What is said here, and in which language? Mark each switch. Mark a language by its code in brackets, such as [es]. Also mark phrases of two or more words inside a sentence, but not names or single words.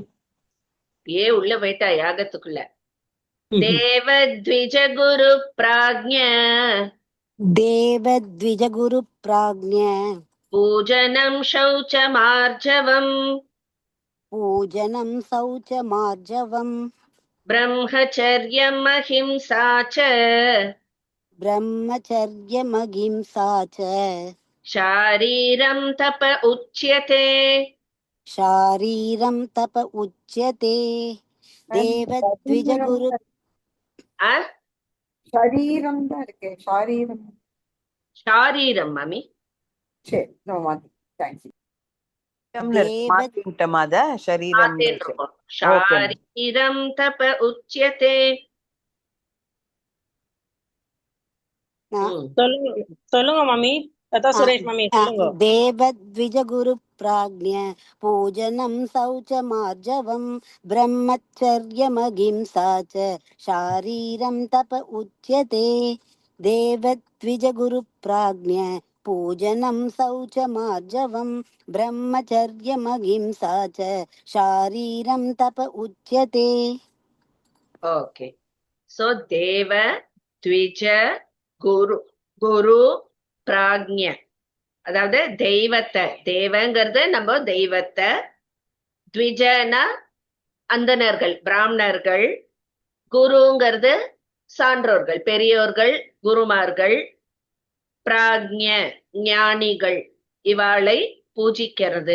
[ta] உள்ள போயிட்டா யாகத்துக்குள்ள. [sa] देवद्विज गुरु प्राज्ञ देवद्विज गुरु प्राज्ञ पूजनं शौच मार्जवम् पूजनं शौच मार्जवम् ब्रह्मचर्यम् अहिंसा च ब्रह्मचर्यमहिंसा च शारीरं तप उच्यते शारीरं तप उच्यते देवद्विजगुरु आ? [ta] ஷரீரம் தான் இருக்கு. ஷரீரம். [sa] शारीरं मम्मी [ta] சரி, நான் மாத்தி. தேங்க்ஸ். [sa] देव [ta] மாத்தி விட்டோமா அத? சரீரம் இருக்கும். [sa] शारीरं तप उच्यते. [ta] சொல்லுங்க மாமி. லதா சுரேஷ் மாமி சொல்லுங்க. [sa] देवद्विजगुरु प्राज्ञ पूजनं शौचमार्जवं ब्रह्मचर्यमहिंसा च शारीरं तप उच्यते देवद्विजगुरु प्राज्ञ पूजनं शौचमार्जवं ब्रह्मचर्यमहिंसा च शारीरं तप उच्यते. [en] Okay. So Deva, Dvija, Guru, Prajna. [ta] அதாவது தெய்வத்தை, தேவங்கிறது நம்ம தெய்வத்தை, த்விஜனா அந்தணர்கள் பிராமணர்கள், குருங்கிறது சான்றோர்கள் பெரியோர்கள் குருமார்கள், பிராக்ஞ ஞானிகள் இவாளை பூஜிக்கிறது.